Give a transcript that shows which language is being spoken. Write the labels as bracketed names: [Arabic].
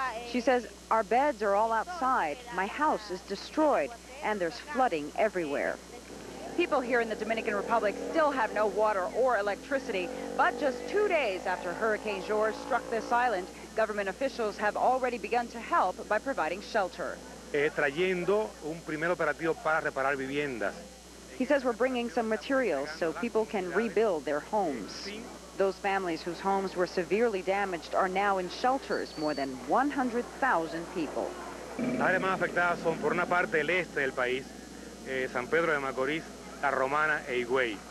[English] She says, our beds are all outside, my house is destroyed, and there's flooding everywhere. People here in the Dominican Republic still have no water or electricity, but just 2 days after Hurricane George struck this island, government officials have already begun to help by providing shelter. [Spanish] Trayendo un primer operativo para reparar viviendas. [English] He says we're bringing some materials so people can rebuild their homes. Those families whose homes were severely damaged are now in shelters, more than 100,000 people. [Spanish] Las áreas más afectadas son por una parte el este del país, San Pedro de Macorís, La Romana e Higüey.